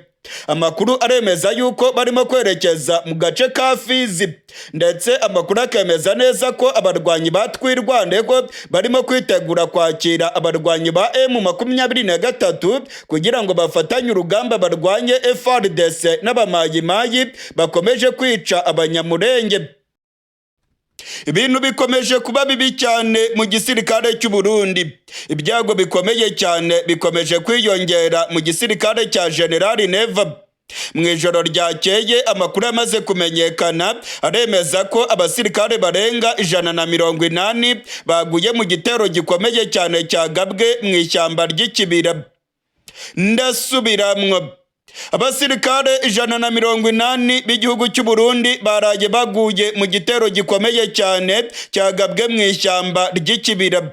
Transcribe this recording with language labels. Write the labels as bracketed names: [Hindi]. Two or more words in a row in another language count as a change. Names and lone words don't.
[Kinyarwanda] Amakuru aremeza yuko barimo kwerekeza mu gace ka Fizi, ndetse amakuru akemeza neza ko abarwanyi batwirwaneho barimo kwitegura kwakira abarwanyi ba M23 kugira ngo bafatanye urugamba barwanye FARDC n'abamayimayi bakomeje kwica abanyamurenge. Ibintu bikomeje kuba bibi cyane mu gisirikare cy'u Burundi. Ibyago bikomeye cyane bikomeje kwiyongera mu gisirikare cya General Neva. Mu ijoro ryakeye amakuru amaze kumenyekana aremeza ko abasirikare barenga 180 baguye mu gitero gikomeye cyane cyagabwe mu ishyamba ry'ikibira. Ndasubiramwo, abasirikare 180 b'igihugu cy'u Burundi baraye baguye mu gitero gikomeye cyane cyagabwe mu ishyamba ry'ikibira.